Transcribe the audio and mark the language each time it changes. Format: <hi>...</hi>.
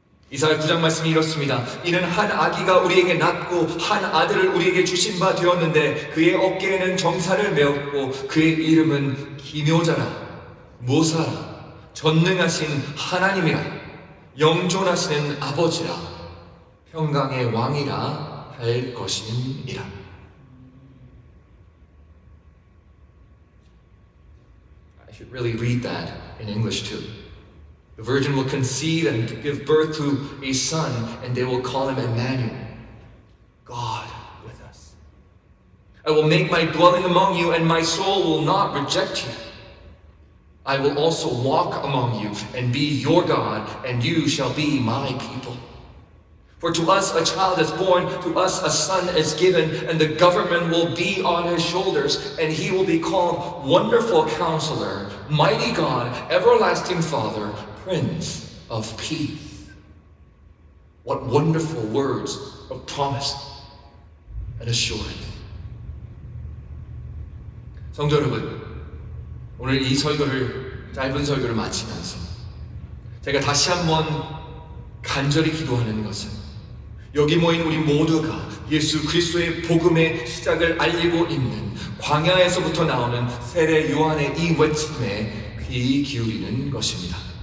<ko>이사야 9장 말씀이 이렇습니다. 이는 한 아기가 우리에게 낳고 한 아들을 우리에게 주신 바 되었는데 그의 어깨에는 정사를 메었고 그의 이름은 기묘자라 모사라 전능하신 하나님이라 영존하시는 아버지라 평강의 왕이라 할 것임이라.</ko> <en>I should really read that in English too. The virgin will conceive and give birth to a son, and they will call him Emmanuel, God with us. I will make my dwelling among you, and my soul will not reject you. I will also walk among you and be your God, and you shall be my people. For to us a child is born, to us a son is given, and the government will be on his shoulders, and he will be called Wonderful Counselor, Mighty God, Everlasting Father, Prince of Peace. What wonderful words of promise and assurance.</en> <ko>성도 여러분, 오늘 이 설교를, 짧은 설교를 마치면서 제가 다시 한번 간절히 기도하는 것은 여기 모인 우리 모두가 예수 그리스도의 복음의 시작을 알리고 있는 광야에서부터 나오는 세례 요한의 이 외침에 귀 기울이는 것입니다.</ko>